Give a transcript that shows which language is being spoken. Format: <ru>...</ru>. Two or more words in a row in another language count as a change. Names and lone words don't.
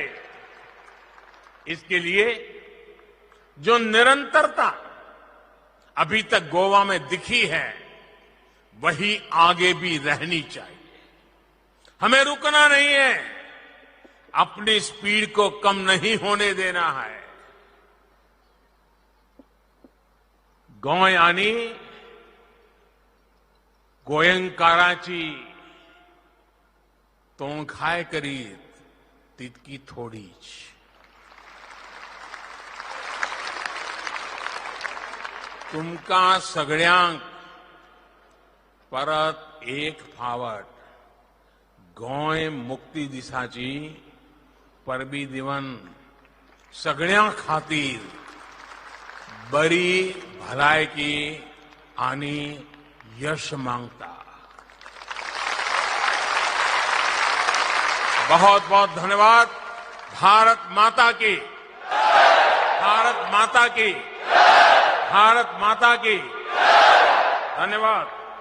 <hi>इसके लिए जो निरंतरता अभी तक गोवा में दिखी है, वही आगे भी रहनी चाहिए। हमें रुकना नहीं है, अपनी स्पीड को कम नहीं होने देना है।</hi> <kok>गोंय आनी गोंयकारांची तोंडखाय करीत तितकी थोडीच. तुमकां सगळ्यांक परत एक फावट गोंय मुक्ती दिसाची परबी दिवन सगळ्यां खातीर बरी भलायकी आनी यश मांगता.</kok> <hi>बहुत बहुत धन्यवाद. भारत माता की, भारत माता की, भारत माता की. धन्यवाद.</hi>